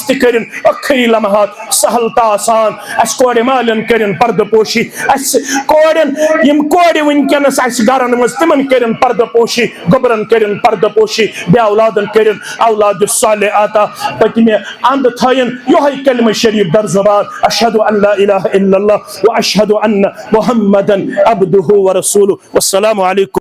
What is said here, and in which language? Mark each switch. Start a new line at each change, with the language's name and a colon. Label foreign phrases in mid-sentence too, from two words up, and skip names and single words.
Kashmiri: تکرن اخری لمحات سہل تا آسان اس کوڑ مالن کرن پرد پوشی اس کوڑن یم کوڑ ونکنس اس گرن مز تمن کرن پرد پوشی گبرن کرن پرد پوشی بے اولادن کرن
Arabic: اولاد الصالح
Kashmiri: آتا پتمہ اند تھین یہ کلمہ شریف در زبان
Arabic: اشہد ان لا الہ الا اللہ و اشہد ان محمدا عبدہ و رسولہ والسلام علیکم